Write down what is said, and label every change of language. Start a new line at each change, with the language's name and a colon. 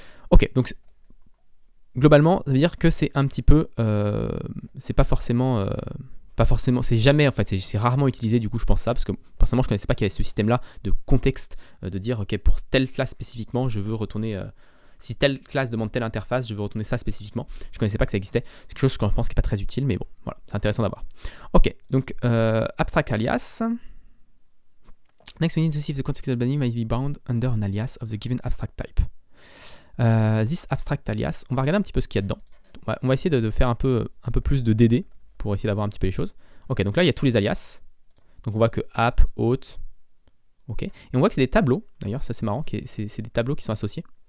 French: Ok, donc globalement, ça veut dire que c'est un petit peu, c'est pas forcément, c'est jamais, en fait, c'est rarement utilisé, du coup je pense ça, parce que personnellement je connaissais pas qu'il y avait ce système-là de contexte, de dire ok, pour telle classe spécifiquement, je veux retourner, si telle classe demande telle interface, je veux retourner ça spécifiquement. Je connaissais pas que ça existait, c'est quelque chose que je pense qui n'est pas très utile, mais bon, voilà, c'est intéressant d'avoir. Ok, donc abstract alias.
English: Next we need to see if the contextual binding might be bound under an alias of the given abstract type.
French: This abstract alias, on va regarder un petit peu ce qu'il y a dedans. On va essayer de faire un peu plus de DD pour essayer d'avoir un petit peu les choses. Ok, donc là il y a tous les alias. Donc on voit que app, auth, ok. Et on voit que c'est des tableaux, d'ailleurs ça c'est marrant, c'est des tableaux qui sont associés.